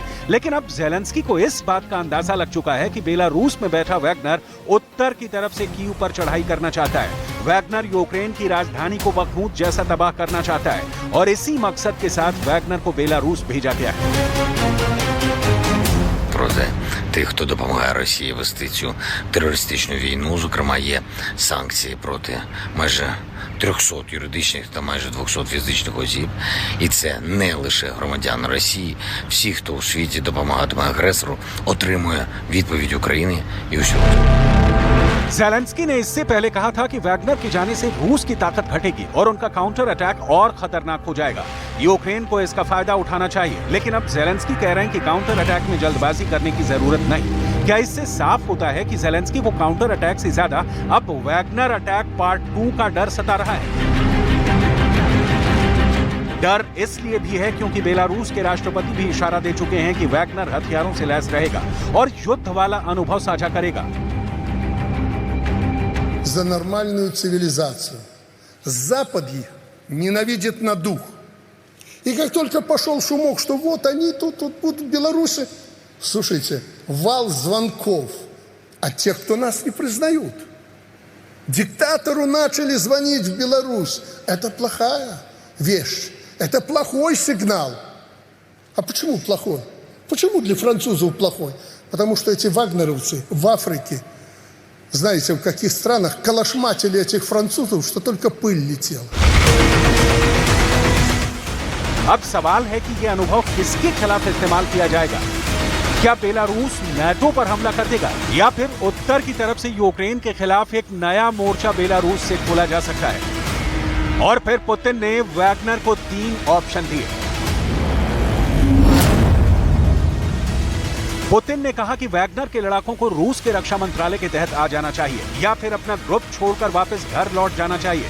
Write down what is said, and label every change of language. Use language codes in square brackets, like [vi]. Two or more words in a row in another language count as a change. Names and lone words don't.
[hi] लेकिन अब ज़ेलेंस्की को इस बात का अंदाजा लग चुका है कि बेलारूस में बैठा वैगनर उत्तर की तरफ से कीव पर चढ़ाई करना चाहता है। वैगनर यूक्रेन की राजधानी को बखमूत जैसा तबाह करना चाहता है और इसी मकसद के साथ वैगनर को बेलारूस भेजा गया है। [uk] Проти тих, хто допомагає Росії вести цю терористичну війну, зокрема, є санкції проти майже 300 юридичних та майже 200 фізичних осіб. І це не лише громадяни Росії. Всі, хто у світі допомагатиме агресору, отримує відповідь України і усього. [hi] ज़ेलेंस्की ने इससे पहले कहा था कि वैगनर के जाने से रूस की ताकत घटेगी और उनका [en] counter attack [hi] और खतरनाक हो जाएगा। यूक्रेन को इसका फायदा उठाना चाहिए। लेकिन अब ज़ेलेंस्की कह रहे हैं कि [en] counter attack [hi] में जल्दबाजी करने की जरूरत नहीं। क्या इससे साफ होता है कि ज़ेलेंस्की को [en] counter attack [hi] से ज्यादा अब वैगनर [en] attack part [hi] 2 का डर सता रहा है? डर इसलिए भी है क्योंकि बेलारूस के राष्ट्रपति भी इशारा दे चुके हैं कि वैगनर हथियारों से लैस रहेगा और युद्ध वाला अनुभव साझा करेगा। [ru] За нормальную цивилизацию. Запад их ненавидит на дух. И как только пошел шумок, что вот они тут будут в Беларуси, слушайте, вал звонков от тех, кто нас не признают. Диктатору начали звонить в Беларусь. Это плохая вещь. Это плохой сигнал. А почему плохой? Почему для французов плохой? Потому что эти вагнеровцы в Африке, знаете, в каких странах калашматили этих французов, что только пыль летела. [hi] अब सवाल है कि यह अनुभव किसके खिलाफ इस्तेमाल किया जाएगा? क्या बेलारूस नाटो पर हमला कर देगा या फिर उत्तर की तरफ से यूक्रेन के खिलाफ एक नया मोर्चा बेलारूस से खोला जा सकता है? और फिर पुतिन ने वैगनर को 3 ऑप्शन दिए। पुतिन ने कहा कि वैगनर के लड़ाकों को रूस के रक्षा मंत्रालय के तहत आ जाना चाहिए या फिर अपना ग्रुप छोड़कर वापस घर लौट जाना चाहिए।